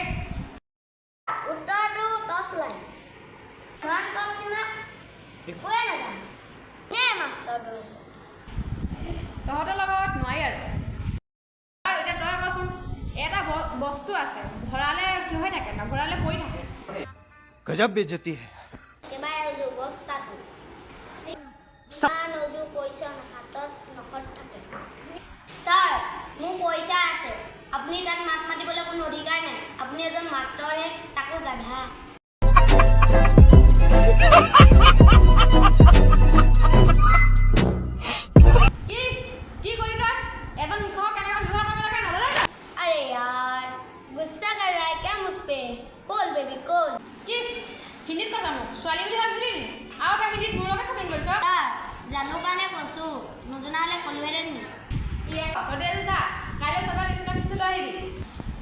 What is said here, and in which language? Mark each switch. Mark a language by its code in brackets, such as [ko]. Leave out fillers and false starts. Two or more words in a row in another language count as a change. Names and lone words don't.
[as] উত্তৰটো [en] torch light [as] ইমান কম কিনা একোৱে নাজানে নে মাষ্টৰ দৌৰিছে তহঁতৰ লগত নোৱাৰি আৰু এতিয়া তই কচোন এটা বস্তু আছে ভৰালে থিয় হৈ থাকে নভৰালে পৰি থাকে [hi] गजब बेइज्जती है [as] একেবাৰে উজু বস্তাটো ইমান উজু পইচা হাতত নখত থাকে ছাৰ মোৰ পইচা আছে আপুনি তাত মাত মাতিবলৈ কোনো অধিকাৰ নাই আপুনি এজন মাষ্টৰহে তাকো গাধা কি কৰি তই এজন মুখৰ কেনেকৈ ব্যৱহাৰ কৰিব লাগে নাজানে [hi] अरे यार गुस्सा कर रहा है क्या मुझ पे [en] call baby call [as] কি হিন্দীত কথা মোক ছোৱালী বুলি ভাবিলি আৰু তই হিন্দীত মোৰ লগত থাকিম কৈছ জানো কাৰণে কৈছোঁ নজনা হ'লে ক'লোহেঁতেন নি কাইলৈ চাবা টিউশ্যনৰ ফিজটো লৈ আহিবি